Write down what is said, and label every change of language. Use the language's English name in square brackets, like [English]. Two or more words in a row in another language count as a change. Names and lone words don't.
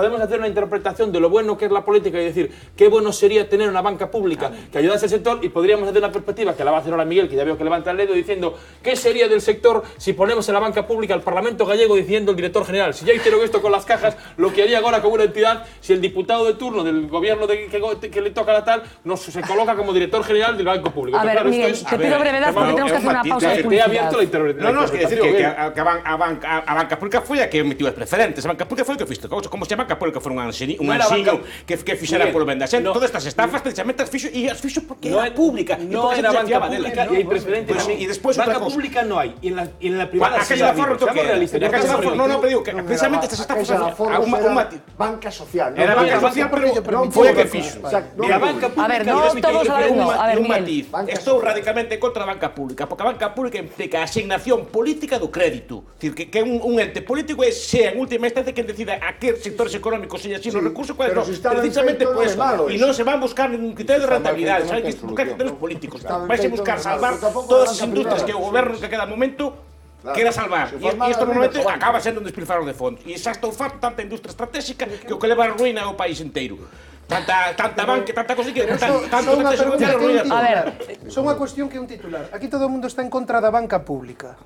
[Spanish] Podemos hacer una interpretación de lo bueno que es la política y decir qué bueno sería tener una banca pública que ayudase al sector, y podríamos hacer una perspectiva que la va a hacer ahora Miguel, que ya veo que levanta el dedo, diciendo qué sería del sector si ponemos en la banca pública al Parlamento gallego diciendo el director general. Si ya hicieron esto con las cajas, lo que haría ahora con una entidad, si el diputado de turno del gobierno que le toca la tal se coloca como director general del banco público. A ver, Miguel, te pido brevedad porque tenemos que hacer una pausa de publicidad. He abierto la interpretación. No, es que decir que [Galician] a banca pública foi a que emitiu as preferentes. A banca pública foi o que fixo. Como se a banca pública foi un ansiño que fixera polo ben da xente. Todas estas estafas precisamente as fixo, e as fixo porque era pública. [Spanish] No era [Galician] banca pública e hai preferentes tamén. Banca pública non hai. [Spanish] E en la privada sí ha habido. Seamos realistas. No, pero digo que precisamente estas estafas banca social. [Galician] Era banca social, pero foi a que fixo. A banca pública... [Spanish] A ver, no todos sabemos. A ver, Miguel. [Galician] Estou radicalmente contra a banca pública, porque a banca pública implica a asignación política do crédito. [Spanish] Es decir, que un ente político sea en última instancia quien decida a qué sectores económicos se asignan los recursos, cuáles no. Precisamente por eso. Y no se va a buscar ningún criterio de rentabilidad, se hay que buscar criterios políticos. Vais a buscar salvar todas las industrias que el gobierno que a cada momento quera salvar. [Galician] E isto normalmente acaba sendo un despilfarro de fondos. E xa estou farto tanta industria estratégica que o que leva a ruína ao país inteiro. Tanta banca, tanta cosa que tanto a ver, son unha cuestión que é un titular. Aquí todo o mundo está en contra da banca pública.